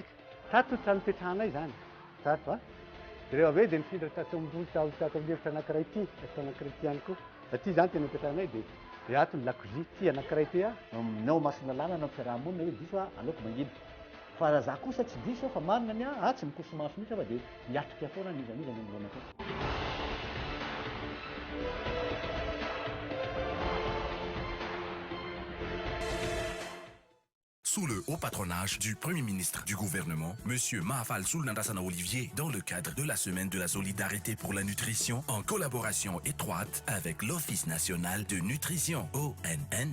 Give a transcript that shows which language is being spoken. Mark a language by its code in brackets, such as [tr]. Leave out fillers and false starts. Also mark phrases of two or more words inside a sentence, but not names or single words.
[mg] tato ny trano petrahanay zany tato a direo avy eo dia nifindra tato ambony tato amin'ny efitra anankiray ity efitra anankiray ity ihany koa aty zany tena petrahanay dia ato ny lakozia ity anankiray ity a nao masina lalana amin'ny fiarahamonina hoe diso a aleoko mangina fa raha za kosa tsy diso fa marina ny a tsy mikoso maso mihitsy fa dia miatrika foana ny izan'izany ambolana foana. [fr] Sous le haut patronage du Premier ministre du gouvernement, M. Mahafal Soul-Nandassana Olivier, dans le cadre de la Semaine de la Solidarité pour la Nutrition, en collaboration étroite avec l'Office national de nutrition, ONN.